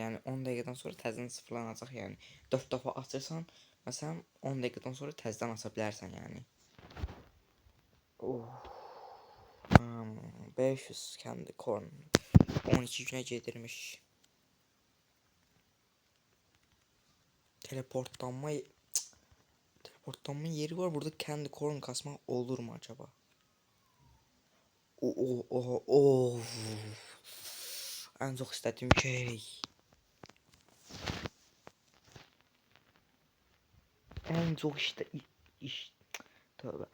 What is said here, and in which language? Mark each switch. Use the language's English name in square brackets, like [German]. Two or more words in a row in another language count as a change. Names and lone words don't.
[Azerbaijani] Yəni 10 dəqiqədən sonra təzədən sıfırlanacaq. Yəni 4 dəfə açırsan, məsələn 10 dəqiqədən sonra təzədən aça bilərsən yəni. 500 Candy Corn 12 günə gedirmiş. Teleportlanma yeri var. [Turkish] Burada Candy Corn kasmak olur mu acaba? En çok istediğim şey. En çok tövbe.